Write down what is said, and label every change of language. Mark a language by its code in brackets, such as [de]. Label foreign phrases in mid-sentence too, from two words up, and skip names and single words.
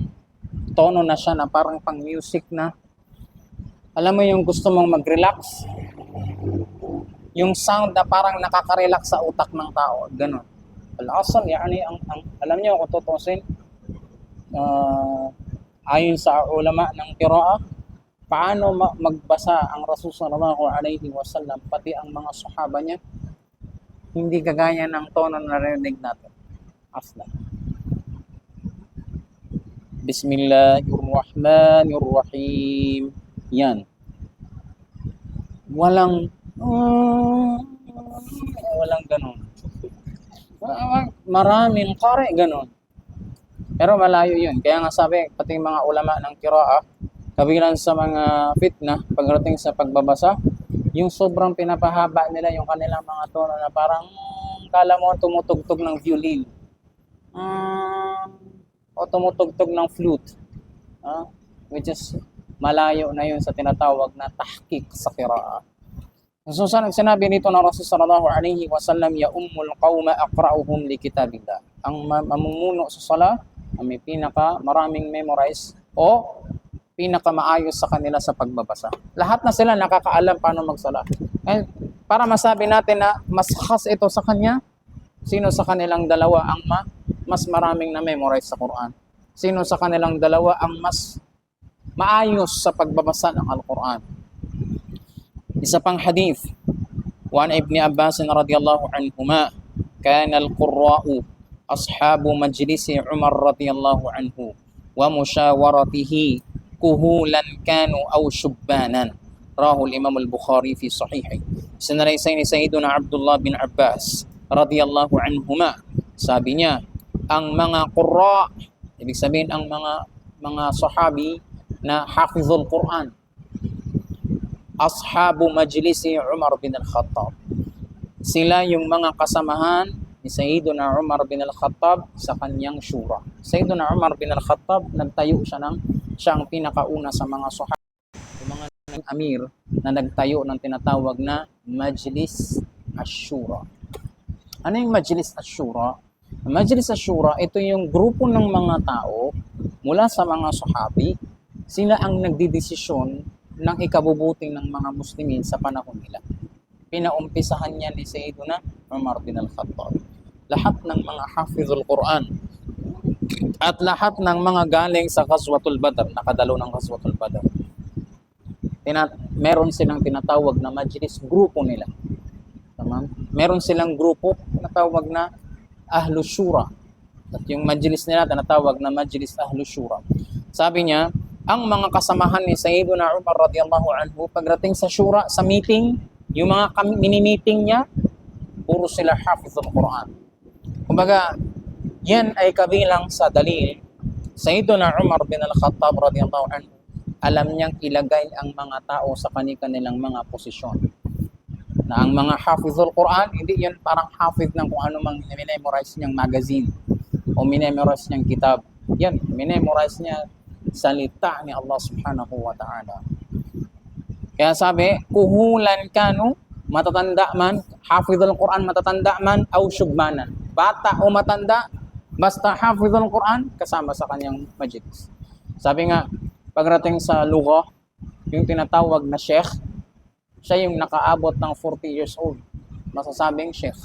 [tl] Tono na siya na parang pang music na. Alam mo yung gusto mong mag-relax? Yung sound na parang nakaka-relax sa utak ng tao. Ganon. [ar] الأصل، يعني, [tl] alam niyo kung tutusin, ayon sa ulama ng qira'a, paano magbasa ang Rasul [ar] صلى الله عليه وسلم [tl] pati ang mga sahaba niya, hindi kagaya ng tono na narinig natin. Aslan. Bismillahirrahmanirrahim. Yan. Walang ganun. Maraming qari ganun. Pero malayo yun. Kaya nga sabi, pati mga ulama ng qira'a, kabilang sa mga fitna pagdating sa pagbabasa, yung sobrang pinapahaba nila yung kanilang mga tono na parang kala mo tumutugtog ng violin. O tumutugtog ng flute. [en] Which is [tl] malayo na yun sa tinatawag na tahqiq sa qira'a. So sinabi nito ng Rasul [ar] صلى الله عليه وسلم, يؤم القوم أقرؤهم لكتاب الله. [tl] Ang mamumuno sa sala, ang may pinaka maraming memorize o pinaka maayos sa kanila sa pagbabasa. Lahat na sila nakakaalam paano magsala. And para masabi natin na mas khas ito sa kanya, sino sa kanilang dalawa ang mas maraming na memorize sa Quran? Sino sa kanilang dalawa ang mas maayos sa pagbabasa ng Al-Quran? Isa pang hadith, [ar] عن ابن عباس رضي الله عنهما كان القراء أصحاب مجلس عمر رضي الله عنه ومشاورته كهولا كانوا أو شبانا. رواه الإمام البخاري في صحيحه. [tl] Sinalaysay ni Sayyiduna Abdullah bin Abbas [ar] رضي الله عنهما, [tl] sabi niya, ang mga qurra, ibig sabihin ang mga sahabi na [ar] حافظ القرآن, أصحاب مجلس عمر بن الخطاب. [tl] Sila yung mga kasamahan ni Sayyiduna Umar bin al-Khattab sa kanyang syura. Sayyiduna Umar bin al-Khattab, nagtayo siya ang pinakauna sa mga sahaba, yung mga amir na nagtayo ng tinatawag na [ar] مجلس الشورى. [tl] Ano yung [ar] مجلس الشورى? مجلس الشورى, [tl] ito yung grupo ng mga tao mula sa mga sahabi. Sila ang nagdidesisyon ng ikabubuti ng mga Muslimin sa panahon nila. Pinaumpisahan niya ni Sayyiduna Umar bin al-Khattab. Lahat ng mga [ar] حافظ القرآن [tl] at lahat ng mga galing sa [ar] غزوة بدر, [tl] nakadalo ng [ar] غزوة بدر, [tl] meron silang tinatawag na majlis, grupo nila. Tamam? Meron silang grupo tinatawag na [ar] أهل الشورى. [tl] At yung majlis nila tinatawag na [ar] مجلس أهل الشورى. [tl] Sabi niya, ang mga kasamahan ni Sayyiduna Umar [ar] رضي الله عنه [tl] pagdating sa shura, sa meeting, yung mga mini-meeting niya, puro sila [ar] حافظ القرآن. [tl] Kumbaga, yan ay kabilang sa dalil. Sayyiduna Umar bin al-Khattab [ar] رضي الله عنه, [tl] alam niyang ilagay ang mga tao sa kanilang mga posisyon. Na ang mga [ar] حافظ القرآن, [tl] hindi yan parang hafiz ng kung ano mang minemorize niyang magazine o minemorize niyang kitab. Yan, minemorize niya salita ni Allah [ar] سبحانه وتعالى. [tl] Kaya sabi, [ar] كهولا كانوا, [tl] matatanda man, [ar] حافظ القرآن [tl] matatanda man, [ar] أو شبانا, [tl] bata o matanda, basta [ar] حافظ القرآن, [tl] kasama sa kanyang majlis. Sabi nga, pagdating sa lugha, yung tinatawag na sheikh, siya yung nakaabot ng 40 years old, masasabing sheikh.